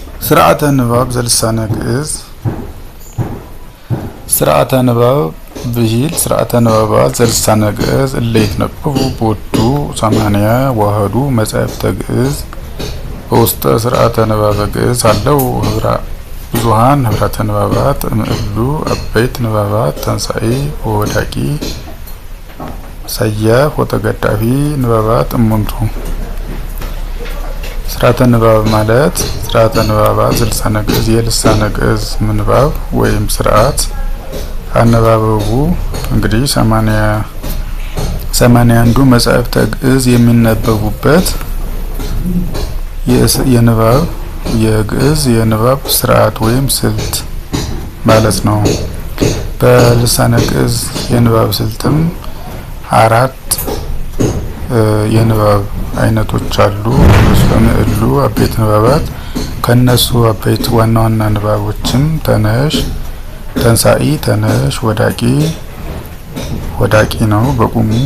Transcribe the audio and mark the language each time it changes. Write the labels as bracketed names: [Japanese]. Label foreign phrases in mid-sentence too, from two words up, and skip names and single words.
[Geez] ስርዓተ ንባብ ዘልሳነ ግዕዝ ስርዓተ ንባብ ብሂል ስርዓተ ንባባት ዘልሳነ ግዕዝ እለ ይትነበቡ ቦቱ 80 ዋህዱ መጻሕፍተ ግዕዝ በውስጠ ስርዓተ ንባበ ግዕዝ አለው ብዙሃን ህብረተ ንባባት እምእሉ አበይት ንባባት ተንሳኢ ወወዳቂ ሰያፍ ወተገዳፊ ንባባት እሙንቱ። [Amharic] ስርዓተ ንባብ ማለት [Geez] ስርዓተ ንባባት ዘልሳነ ግዕዝ [Amharic] የልሳነ ግዕዝ ምንባብ ወይም ስርዓት አነባበቡ እንግዲህ 81ዱ መጻሕፍተ ግዕዝ የሚነበቡበት የግዕዝ የንባብ ስርዓት ወይም ስልት ማለት ነው። በልሳነ ግዕዝ የንባብ ስልትም 4 የንባብ አይነቶች አሉ። [Geez] በምዕሉ አበይት ንባባት [Amharic] ከነሱ አበይት ዋና ዋና ንባቦችም ተነሽ፣ ተንሳኢ፣ ተነሽ፣ ወዳቂ ነው በቁሙ፣